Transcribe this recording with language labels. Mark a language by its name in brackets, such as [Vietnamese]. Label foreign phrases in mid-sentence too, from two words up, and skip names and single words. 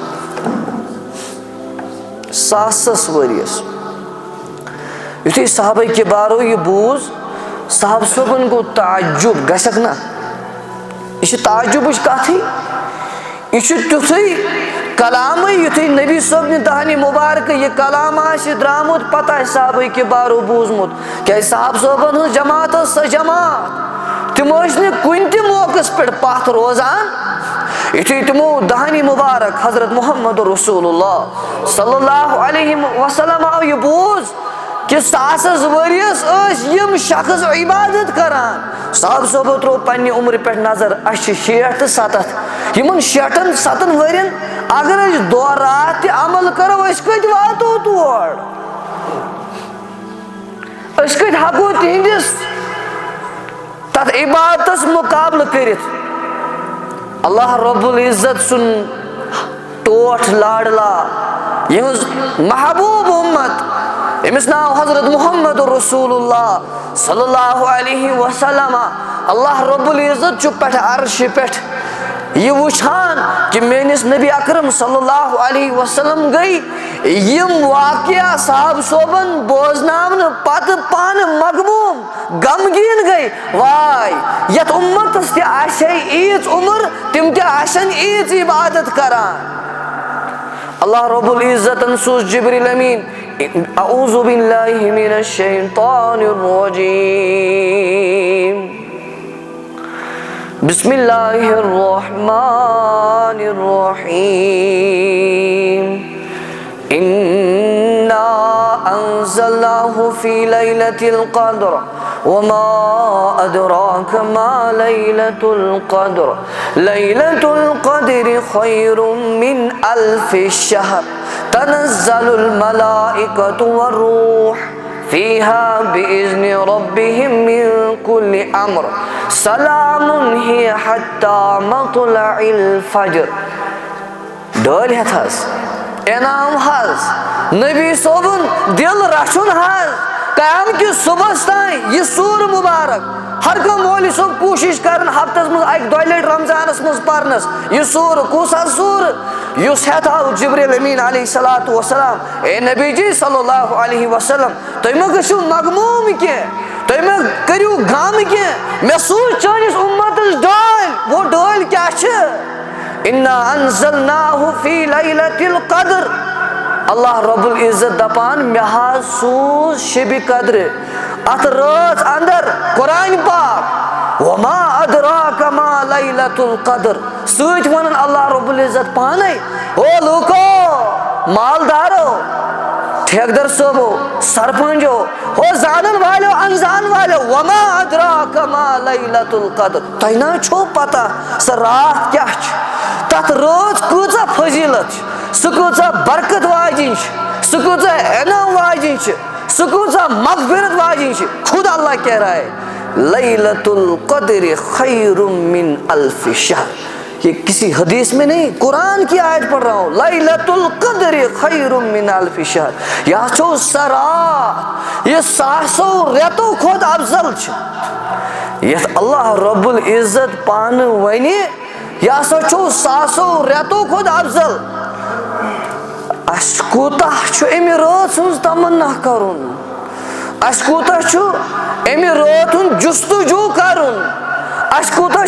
[Kashmiri] یُتھُے صحابہ کِبارو یہ بوٗز صاحب صٲبن گوٚو تعجب گژھکھ نا یہ چھِ تعجبٕچ کتھٕے یہ چھُ تیُتھُے کلامٕے یُتھُے نبی صٲبنہِ دہنہِ مُبارکہٕ یہ کلام آسہِ درٛامُت پتہٕ آسہِ صحابہ کِبارو بوٗزمُت کیازِ صاحب صٲبن ہٕنٛز جماعت ٲس سۄ جماعت تِم ٲسۍ نہٕ کُنہِ تہِ موقعس پٮ۪ٹھ پتھ روزان یُتھُے تِمو دہنہِ مُبارک حضرت محمد رسول اللہ [Arabic] صلی اللہ علیہ وسلم [Kashmiri] آو یہ بوٗز کہ ساسس ؤریس ٲسۍ یِم شخص عبادت کران صاحب صٲبو ترٛوو پننہِ عمرِ پٮ۪ٹھ نظر اسہِ چھِ 60 تہٕ 70 یِمن 60-70 ؤرین اگر أسۍ دۄہ رات تہِ عمل کرو أسۍ کتہِ واتو تور أسۍ کتہِ ہٮ۪کو تِہنٛدِس تتھ عبادتس مُقابلہٕ کٔرِتھ اللہ رب العزت سُنٛد ٹوٹھ لاڈلا یِہٕنٛز محبوب اُمت أمِس ناو حضرت [Arabic] محمد رسول اللہ صلی اللہ علیہ وسلم [Kashmiri] اللہ رب العزت چھُ پٮ۪ٹھٕ عرشہِ پٮ۪ٹھ یہ وٕچھان کہ میٲنِس نبی اکرم [Arabic] صلی اللہ علیہ وسلم [Kashmiri] گٔے یِم واقعہ صاحب صٲبن بوزناونہٕ پتہٕ پانہٕ مغموٗم غمگیٖن گٔے واے یتھ اُمتس تہِ آسہِ ہے ییٖژ عمر تِم تہِ آسن ییٖژ عبادت کران اللہ رب العزتن سوٗز جبریٖل امین [Arabic] اعوذ باللہ من الشیطان الرجیم بسم اللہ الرحمن الرحیم انا انزلناہ فی لیلۃ القدر وما ادراک ما لیلۃ القدر لیلۃ القدر خیر من الف شہر تنزل الملائکۃ والروح فیہا بإذن ربہم من کل امر سلام ہی حتی مطلع الفجر [Kashmiri] ڈٲلۍ ہٮ۪تھ حظ انعام حظ نبی صٲبُن دل رچھُن حظ قیام کِس صبحس تانۍ یہ سوٗر مُبارک ہر کانٛہہ مولوی صٲب کوٗشش کران ہفتس منٛز 1-2 لٹہِ رمضانس منٛز پرنس یہ سوٗر کُس حظ سوٗر یُس ہٮ۪تھ آو جبریٖل امین [Arabic] علیہ الصلاۃ والسلام [Kashmiri] اے نبی جی [Arabic] صلی اللہ علیہ وسلم [Kashmiri] تُہۍ مہ گٔژھِو مغموٗم کینٛہہ تُہۍ مہ کٔرِو غم کینٛہہ مےٚ سوٗز چٲنِس اُمتس ڈٲلۍ وہ ڈٲلۍ کیاہ چھِ [Arabic] انا انزلناہ فی لیلۃ القدر [Kashmiri] اللہ رب العزت دپان مےٚ حظ سوٗز شبِ قدرِ اتھ رٲژ اندر قرآن پاک [Arabic] وما ادراک ما لیلۃ القدر [Kashmiri] سۭتۍ ونان اللہ رب العزت پانے او لوٗکو مالدارو ٹھیکدر صٲبو سرپنچو ہو زانن والو انزان والو [Arabic] وما ادراک ما لیلۃ القدر [Kashmiri] تۄہہِ نہ چھو پتہ سۄ راتھ کیاہ چھِ تتھ رٲژ کۭژاہ فضیلت چھِ سُہ کۭژاہ برکت واجِنۍ چھِ سُہ کۭژاہ انعام واجِنۍ چھِ سُہ کۭژاہ مغفرت واجِنۍ چھِ [Urdu] خود اللہ کہہ رہا ہے [Arabic] لیلۃ القدر خیر من الف شہر [Urdu] یہ کسی حدیث میں نہیں قرآن کی آیت پڑھ رہا ہوں [Arabic] لیلۃ القدر خیر من الف شہر [Kashmiri] یہ چھو سۄ رات یہ 100 رٮ۪تو کھۄتہٕ افضل چھِ یتھ اللہ رب العزت پانہٕ ونہِ یہ ہسا چھو 100 رٮ۪تو کھۄتہٕ افضل اسہِ کوٗتاہ چھُ امہِ رٲژ ہٕنٛز تمنا کرُن اسہِ کوٗتاہ چھُ امہِ رٲژ ہُنٛد جستجوٗ کرُن اسہِ کوٗتاہ